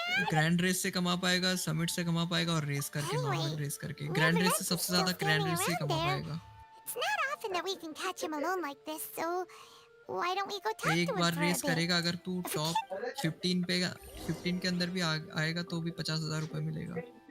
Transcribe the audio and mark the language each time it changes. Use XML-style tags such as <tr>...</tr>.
<hi>Grand race से कमा पाएगा, समिट से कमा पाएगा और रेस करके नॉर्मल रेस करके. ग्रैंड रेस से सबसे ज्यादा ग्रैंड रेस से कमा पाएगा.</hi> <en>It's not often that we can catch him alone like this, so why don't we go talk to him?</en> <hi>एक बार रेस करेगा अगर तू टॉप 15 के अंदर भी आएगा तो भी 50,000 रुपए मिलेगा.</hi>